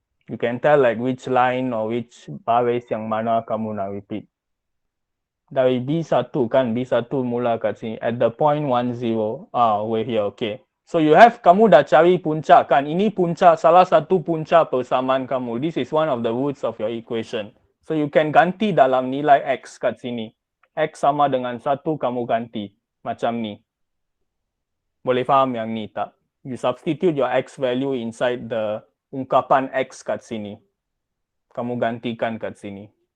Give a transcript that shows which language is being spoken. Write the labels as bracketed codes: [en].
[en] You can tell like which line or which [ms] baris yang mana kamu nak [en] repeat. [ms] Dari B1 kan, B1 mula kat sini. [en] At the point 10, over here, okay. So you have, [ms] kamu dah cari puncak kan. Ini puncak, salah satu puncak persamaan kamu. [en] This is one of the roots of your equation. So you can [ms] ganti dalam nilai X kat sini. X sama dengan 1, kamu ganti. Macam ni. Boleh faham yang ni tak? [en] You substitute your X value inside the [ms] ungkapan X kat sini. Kamu gantikan kat sini.